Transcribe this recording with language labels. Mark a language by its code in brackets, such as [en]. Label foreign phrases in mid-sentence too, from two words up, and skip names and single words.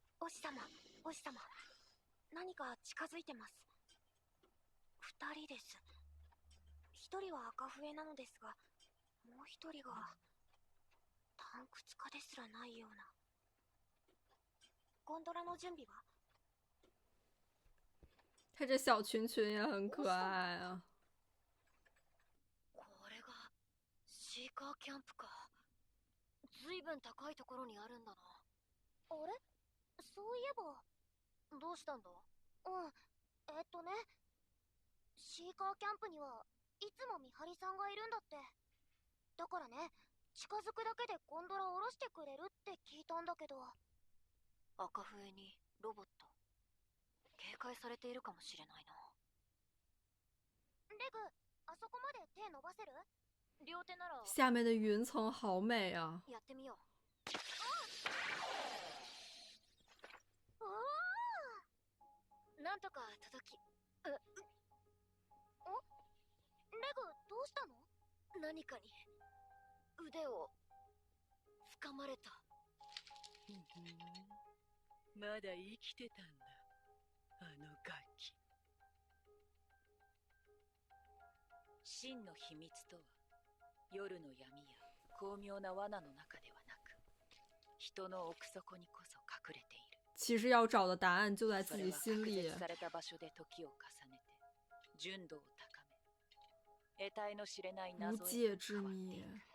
[ja] 師様、星様、何か近づいてます。二人です。一人は赤笛なのですが、もう一人がタンクツカですらないような。ゴンドラの準備は？ [zh] 他这小群群也很可爱啊。 [ja] これがシーカーキャンプか。ずいぶん高いところにあるんだな。あれ、そういえば。どうしたんだ？シーカーキャンプにはいつも見張りさんがいるんだって。だからね、近づくだけでゴンドラを下ろしてくれるって聞いたんだけど。赤笛にロボット、警戒されているかもしれないな。レグ、あそこまで手伸ばせる？両手なら。 [zh] 下面的云层好美啊！ [ja] やってみよう。なんとか届き。レグ、どうしたの？何かに腕を掴まれた。まだ生きてたんだ、あのガキ。真の秘密とは、夜の闇や巧妙な罠の中ではなく、人の奥底にこそ隠れている。 [zh] 其实要找的答案就在自己心里。 [ja] それは隔絶された場所で時を重ねて、純度を高め、得体の知れない謎へと変わっていく。